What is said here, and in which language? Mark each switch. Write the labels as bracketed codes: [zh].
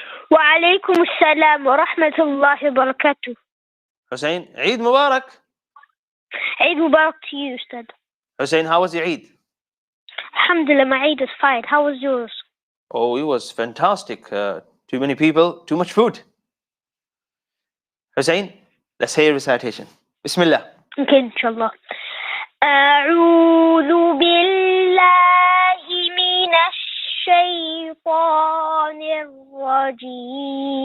[ar] وعليكم السلام ورحمة الله وبركاته. حسين عيد مبارك. [en] عيد مبارك to you, Ustad. Hussein, how was your Eid? Alhamdulillah, my Eid is fine. How was yours? Oh, it was fantastic. Too many people, too much food. Hussein, let's hear recitation. Bismillah. Okay, inshallah. [ar] أعوذ بالله من الشيطان الرجيم.